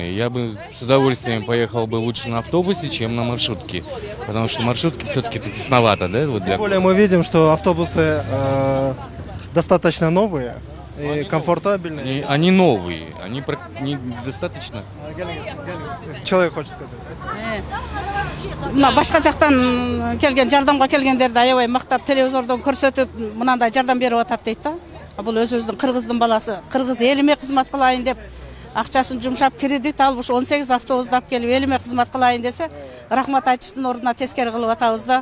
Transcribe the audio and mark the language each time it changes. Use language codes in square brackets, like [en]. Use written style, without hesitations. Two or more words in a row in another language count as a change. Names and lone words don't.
[ru] Я бы с удовольствием поехал бы лучше на автобусе, чем на маршрутке. Потому что маршрутки все-таки тесновато, да? Вот Тем более мы видим, что автобусы достаточно новые и комфортабельные. Они новые, они достаточно... Человек хочет сказать. [ky] Мына башка жактан келген, жардамга келгендерди аябай мактап, телевизордон көрсөтүп, мынандай жардам берип атат дейт да. Бул өзүбүздүн кыргыздын баласы, кыргыз элиме кызмат кылайын деп акчасын жумшап кредит алып, 18 автобус алып келип элиме кызмат кылайын десе, рахмат айтыштын ордуна тескери кылып атабыз да.